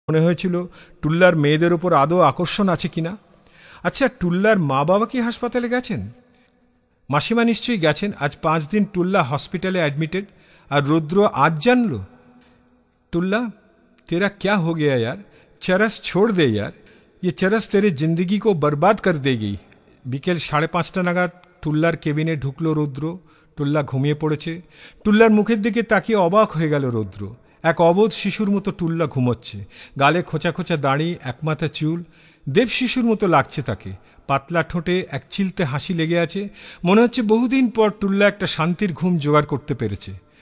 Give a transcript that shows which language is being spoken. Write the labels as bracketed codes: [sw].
[bn] মনে হয়েছিল টুল্লার মেয়েদের ওপর আদৌ আকর্ষণ আছে কিনা। আচ্ছা, টুল্লার মা বাবা কি হাসপাতালে গেছেন? মাসিমা নিশ্চয়ই গেছেন। আজ 5 দিন টুল্লা হসপিটালে एडमिटेड, [hi] और रुद्र आज जान लो। टुल्ला, तेरा क्या हो गया यार? चरस छोड़ दे यार, ये चरस तेरे जिंदगी को बर्बाद कर देगी। [bn] বিকেল 5:30 নাগাদ টুল্লার কেবিনে ঢুকলো রুদ্র। টুল্লা ঘুমিয়ে পড়েছে। টুল্লার মুখের দিকে তাকিয়ে অবাক হয়ে গেল রুদ্র। এক অবোধ শিশুর মতো টুল্লা ঘুমোচ্ছে। গালে খোঁচা খোঁচা দাড়ি, একমাথা চুল, দেব শিশুর মতো লাগছে তাকে। পাতলা ঠোঁটে এক চিলতে হাসি লেগে আছে। মনে হচ্ছে বহুদিন পর টুল্লা একটা শান্তির ঘুম জোগাড় করতে পেরেছে।